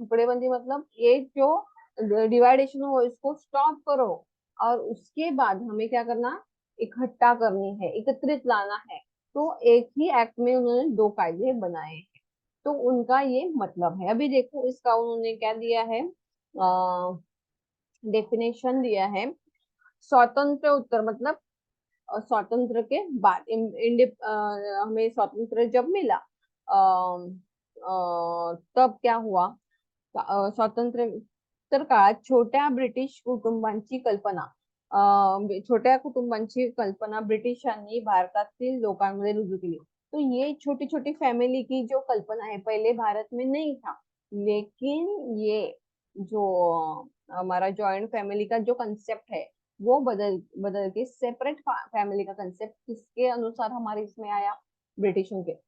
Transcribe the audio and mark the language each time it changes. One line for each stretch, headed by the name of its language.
Hindi: टुकड़ेबंदी मतलब ये जो डिवाइडेशन हो इसको स्टॉप करो, और उसके बाद हमें क्या करना, इकट्ठा करनी है, एकत्रित लाना है। तो एक ही एक्ट में उन्होंने दो कायदे बनाए हैं। तो उनका ये मतलब है। अभी देखो इसका उन्होंने क्या दिया है, डेफिनेशन दिया है। स्वतंत्र उत्तर मतलब स्वातंत्र के बाद हमें स्वातंत्र जब मिला तब क्या हुआ,
Marathi: स्वातंत्र्य काळात छोट्या ब्रिटिश कुटुंबांची कल्पना, छोट्या कुटुंबांची कल्पना ब्रिटिशांनी भारतातील लोकांमध्ये रुजू केली।
Hindi: तो ये छोटी छोटी फैमिली की जो कल्पना है पहले भारत में नहीं था, लेकिन ये जो हमारा जॉइंट फैमिली का जो कंसेप्ट है वो बदल बदल के सेपरेट फैमिली का कंसेप्ट किसके अनुसार हमारे इसमें आया, ब्रिटिशों के।